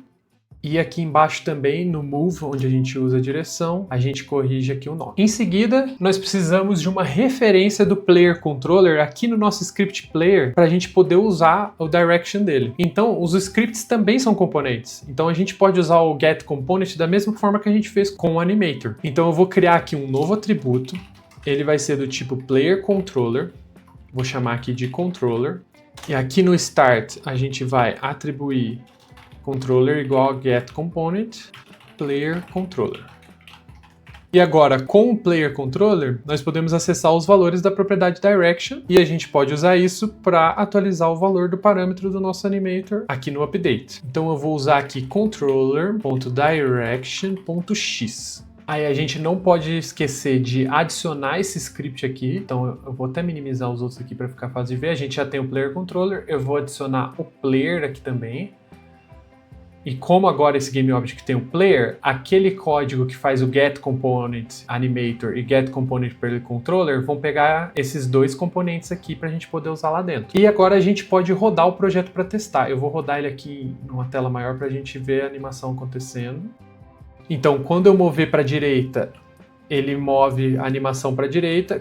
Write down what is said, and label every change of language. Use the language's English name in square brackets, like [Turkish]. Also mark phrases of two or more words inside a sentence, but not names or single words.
[Portuguese] E aqui embaixo também, no move, onde a gente usa a direção, a gente corrige aqui o nome. Em seguida, nós precisamos de uma referência do [English] Player Controller [Portuguese] aqui no nosso script player para a gente poder usar o direction dele. Então, os scripts também são componentes. Então, a gente pode usar o [English] get component [Portuguese] da mesma forma que a gente fez com o animator. Então, eu vou criar aqui um novo atributo. Ele vai ser do tipo [English] Player Controller. [Portuguese] Vou chamar aqui de Controller. E aqui no start, a gente vai atribuir controller igual a [English] get component player controller. [Portuguese] E agora, com o [English] player controller, [Portuguese] nós podemos acessar os valores da propriedade direction e a gente pode usar isso para atualizar o valor do parâmetro do nosso animator aqui no update. Então eu vou usar aqui controller.direction.x. Aí a gente não pode esquecer de adicionar esse script aqui, então eu vou até minimizar os outros aqui para ficar fácil de ver. A gente já tem o [English] player controller, [Portuguese] eu vou adicionar o player aqui também. E como agora esse GameObject tem um player, aquele código que faz o [English] getComponent animator [Portuguese] e [English] getComponent player controller [Portuguese] vão pegar esses dois componentes aqui para a gente poder usar lá dentro. E agora a gente pode rodar o projeto para testar. Eu vou rodar ele aqui numa tela maior para a gente ver a animação acontecendo. Então, quando eu mover para a direita, ele move a animação para a direita.